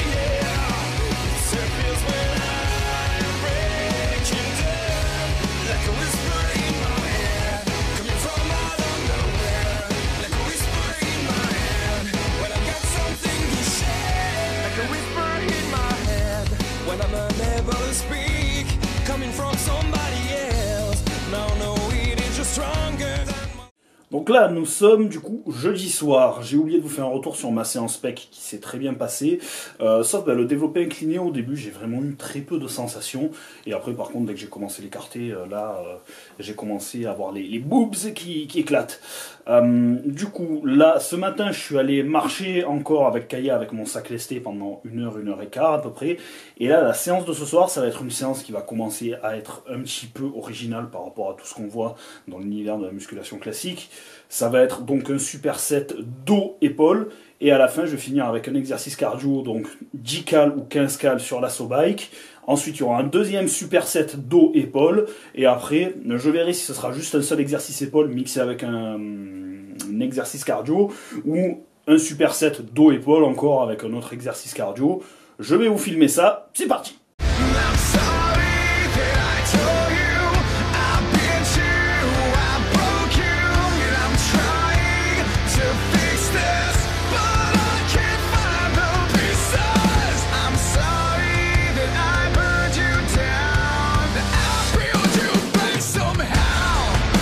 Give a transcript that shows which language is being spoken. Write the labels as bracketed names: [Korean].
[English] Yeah, it surfaces when I'm breaking down, like a whisper in my head, coming from out of nowhere, like a whisper in my head, when I got something to share, like a whisper in my head, when I'm unable to speak, coming from somebody else. Now no, it is just stronger than my... [French] Donc là, nous sommes du coup jeudi soir. J'ai oublié de vous faire un retour sur ma séance PEC qui s'est très bien passée. Sauf le développé incliné, au début, j'ai vraiment eu très peu de sensations. Et après, par contre, dès que j'ai commencé l'écarter, j'ai commencé à avoir les boobs qui éclatent. Du coup, là, ce matin, je suis allé marcher encore avec Kaya, avec mon sac lesté pendant 1 et quart à peu près. Et là, la séance de ce soir, ça va être une séance qui va commencer à être un petit peu originale par rapport à tout ce qu'on voit dans l'univers de la musculation classique. Ça va être donc un superset dos-épaule, et à la fin je vais finir avec un exercice cardio, donc 10 cal ou 15 cal sur l'assaut bike. Ensuite il y aura un deuxième superset dos-épaule, et après je verrai si ce sera juste un seul exercice épaule mixé avec un exercice cardio, ou un superset dos-épaule encore avec un autre exercice cardio. Je vais vous filmer ça, c'est parti. [English] I'm sorry that I told you I bit you, I broke you, and I'm trying to fix this, but I can't find the pieces. I'm sorry that I burned you down, that I built you back somehow.